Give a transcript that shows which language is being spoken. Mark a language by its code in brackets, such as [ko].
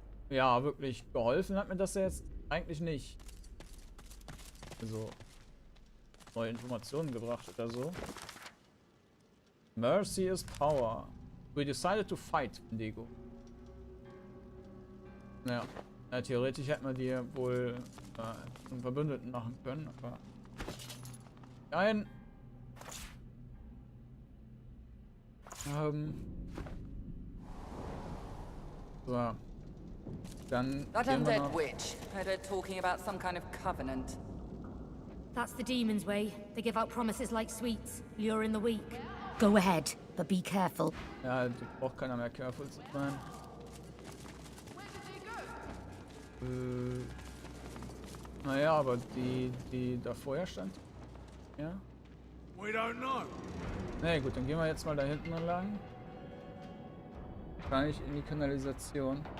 [de] Ja, wirklich geholfen hat mir das jetzt eigentlich nicht. Also neue Informationen gebracht oder so. [en] Mercy is power. We decided to fight, Wendigo. [de] Naja, theoretisch hätten wir die wohl zum Verbündeten machen können, aber nein. So. Dann [en] That [de] gehen wir [en] undead [de] noch. [en] witch heard her talking about some kind of covenant. That's the demon's way. They give out promises like sweets, luring the weak. Go ahead, but be careful. [de] Ja, da braucht keiner mehr careful zu sein. Naja, aber die da vorher stand. Ja. [en] We don't know. [de] Na gut, dann gehen wir jetzt mal da hinten lang. Wahrscheinlich in die Kanalisation.